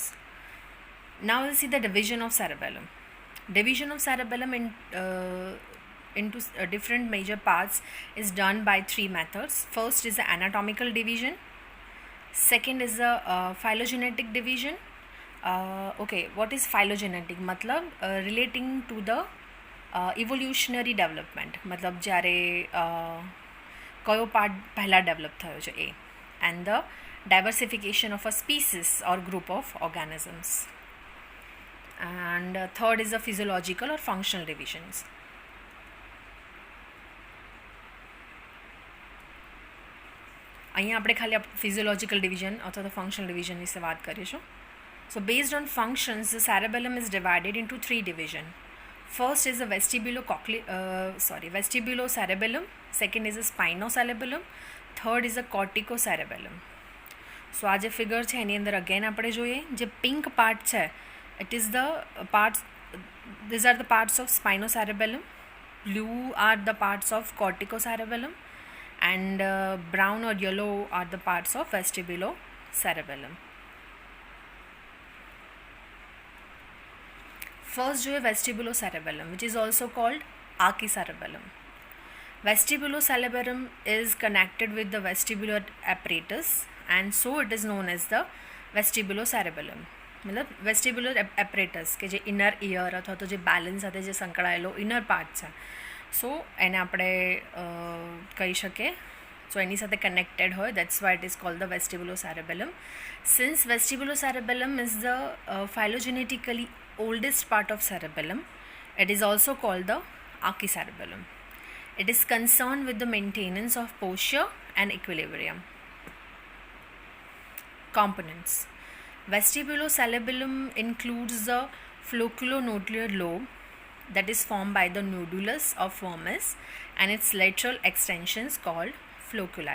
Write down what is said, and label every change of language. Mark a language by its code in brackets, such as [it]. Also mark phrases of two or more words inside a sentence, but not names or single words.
[en] Now we'll see the division of cerebellum. Division of cerebellum into different major parts is done by 3 methods. First is the anatomical division. Second is the phylogenetic division. What is phylogenetic? मतलब relating to the evolutionary development. [gu] मतलब જ્યારે કયો પાર્ટ પહેલા ડેવલપ થયો છે એ. [en] And the diversification of a species or group of organisms. And third is the physiological or functional divisions. [gu] અહીંયા આપણે ખાલી [en] physiological division [gu] અથવા તો [en] functional division [gu] વિશે વાત કરીશું. [en] So based on functions, the cerebellum is divided into 3 divisions. First is the vestibulocerebellum, Second is a spinocerebellum, third is a corticocerebellum. [gu] સો આ જે ફિગર છે એની અંદર અગેન આપણે જોઈએ, જે [en] pink part [gu] છે [en] it is the parts, these are the parts of spinocerebellum, blue are the parts of corticocerebellum, and brown or yellow are the parts of vestibulocerebellum. First જોઈએ vestibulocerebellum, which is also called archicerebellum. Vestibulocerebellum is connected with the vestibular apparatus, and so it is known as the vestibulocerebellum. [gu] મતલબ [en] vestibular apparatus [gu] કે જે [en] inner ear [gu] અથવા તો જે બેલેન્સ સાથે જે સંકળાયેલો [en] inner part [gu] છે, સો એને આપણે કહી શકીએ. [en] સો [gu] એની સાથે કનેક્ટેડ હોય, [en] that's why it is called the vestibulocerebellum. Since vestibulocerebellum is the phylogenetically oldest part of cerebellum, it is also called the archicerebellum. It is concerned with the maintenance of posture and equilibrium. Components. Vestibulocerebellum includes the flocculonodular lobe that is formed by the nodulus of vermis and its lateral extensions called flocculi.